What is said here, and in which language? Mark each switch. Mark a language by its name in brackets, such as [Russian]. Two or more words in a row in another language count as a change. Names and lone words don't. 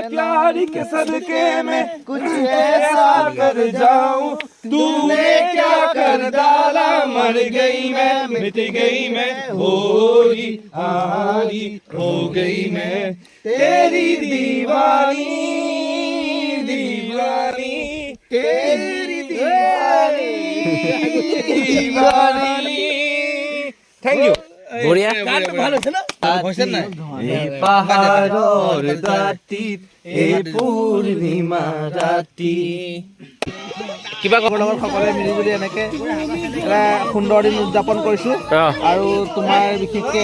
[Hindi] प्यार के सदके में कुछ ऐसा कर जाऊं तूने क्या कर डाला मर गई मैं मिट गई मैं होरी हारी हो गई मैं तेरी दीवानी दीवानी तेरी दीवानी दीवानी [English] thank you [Assamese] বঢ়িয়া এই পাহাৰৰ দাঁতিত এই পূৰ্ণিমা ৰাতি কিবা ক'ব লগৰ সকলোৱে মিলি জুলি এনেকে এটা সুন্দৰ দিন উদযাপন কৰিছোঁ আৰু তোমাৰ বিশেষকৈ